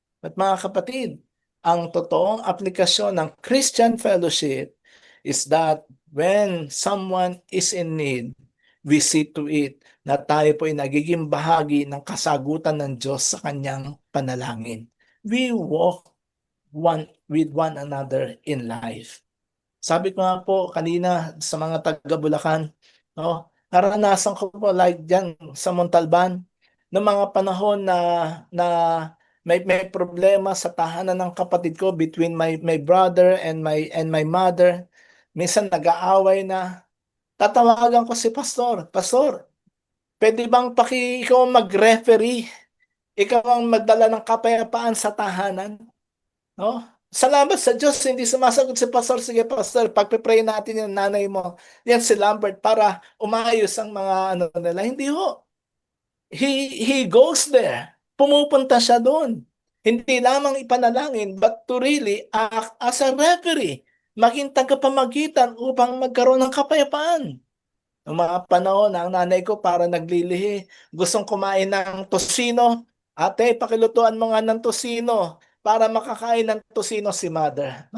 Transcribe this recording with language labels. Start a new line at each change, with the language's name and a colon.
Filipino: But mga kapatid, ang totoong aplikasyon ng Christian fellowship
English: is that when someone is in need, we see to it
Filipino: na tayo po ay nagiging bahagi ng kasagutan ng Diyos sa kanyang panalangin.
English: We walk with one another in life.
Filipino: Sabi ko nga po kanina sa mga taga Bulacan, no, naranasan ko po like dyan sa Montalban, noong mga panahon na may problema sa tahanan ng kapatid ko
English: between my brother and my mother.
Filipino: Minsan nag-aaway na. Tatawagan ko si pastor, Pastor, pwede bang ikaw ang mag-referee? Ikaw ang magdala ng kapayapaan sa tahanan? No? Salamat sa Diyos, hindi sumasagot si Pastor. Sige, Pastor, pagpe-pray natin yung nanay mo. Yan si Lambert para umayos ang mga nila. Hindi ho.
English: He goes there.
Filipino: Pumupunta siya doon. Hindi lamang ipanalangin,
English: but to really act as a referee.
Filipino: Maging tagapamagitan upang magkaroon ng kapayapaan. Noong mga panahon, ang nanay ko para naglilihi, gustong kumain ng tosino. Ate, pakilutuan mo nga ng tosino para makakain ng tosino si mother.